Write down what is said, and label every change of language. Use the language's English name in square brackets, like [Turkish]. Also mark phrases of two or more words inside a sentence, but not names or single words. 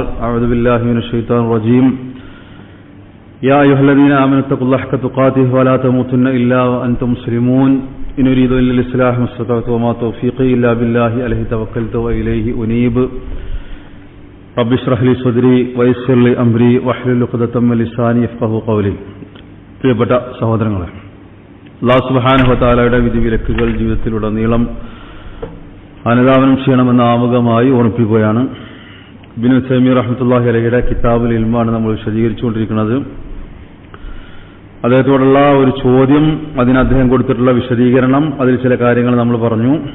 [Arabic] أعوذ بالله من الشيطان الرجيم. يا أيها الذين آمنوا اتقوا الله حق تقاته ولا تموتن إلا وأنتم مسلمون. إن أريد إلا الإصلاح ما استطعت وما توفيقي إلا بالله عليه توكلت وإليه أنيب. رب اشرح لي صدري ويسر لي أمري واحلل عقدة من لساني يفقهوا قولي. [Malayalam] പ്രിയപ്പെട്ട സഹോദരങ്ങളെ, അല്ലാഹു [Arabic] سبحانه وتعالى [Malayalam] വിധിവിലക്കുകൾ ജീവിതത്തിലുടനീളം അനുധാവനം ചെയ്യണമെന്ന ആമുഖമായി ഓർമ്മിപ്പിക്കുകയാണ്. ഇബ്നു തൈമിയ്യ [Arabic] رحمة الله عليه [Malayalam] കിതാബുൽ ഇൽമാണ് നമ്മൾ വിശദീകരിച്ചുകൊണ്ടിരിക്കുന്നത്. അദ്ദേഹത്തോടുള്ള ഒരു ചോദ്യം, അതിന് അദ്ദേഹം കൊടുത്തിട്ടുള്ള വിശദീകരണം, അതിൽ ചില കാര്യങ്ങൾ നമ്മൾ പറഞ്ഞു.